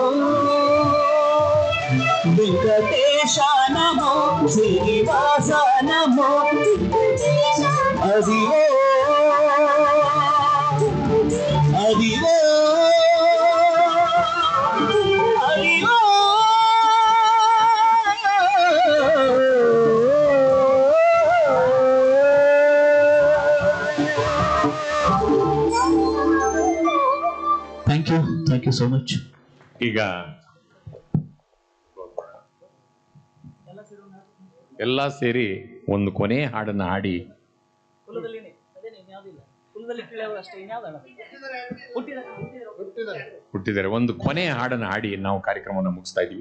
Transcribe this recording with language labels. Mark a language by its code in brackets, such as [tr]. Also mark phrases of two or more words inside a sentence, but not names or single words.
[te] వెంకటేశ నమో శ్రీనివాస నమో అదివో అదివో అదివో [en] Thank you so much. [kn] ಈಗ ಎಲ್ಲ ಸೇರಿ ಒಂದು ಕೊನೆ ಹಾಡನ್ನು ಹಾಡಿ ಹುಟ್ಟಿದ್ದಾರೆ. ಒಂದು ಕೊನೆ ಹಾಡನ್ನು ಹಾಡಿ ನಾವು ಕಾರ್ಯಕ್ರಮವನ್ನು ಮುಗಿಸ್ತಾ ಇದೀವಿ.